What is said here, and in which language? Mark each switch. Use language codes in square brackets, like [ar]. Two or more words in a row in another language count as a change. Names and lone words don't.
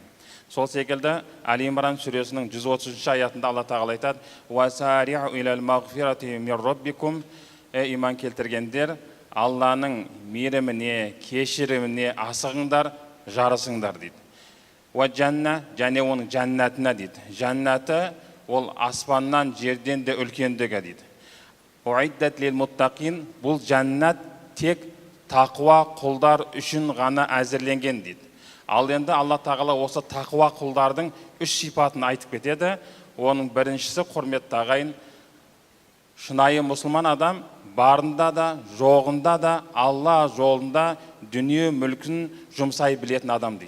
[kk] Сол секілді Али Имран сүресінің 130 аятында Алла тағала айтады: [ar] «وسارعوا إلى مغفرة من ربكم». [kk] Иман келтіргендер, Алланың мейіріміне, кешіріміне асығыңдар, жарысыңдар дейді. Уаджанна, және оның жәннатына дейді. Жәннаты ол аспаннан, жерден де үлкендігі дейді. [ar] أعدت للمتقين, [kk] бұл жәннат тек тақуа құлдар үшін ғана әзірленген дейді. Ал енді Алла тағала осы тақуа құлдардың 3 сипатын айтып кетеді. Оның біріншісі, құрметті ағайын, шынайы мұсылман адам барында да, жоғында да Алла жолында дүние мүлкін жұмсай білетін адам дейді.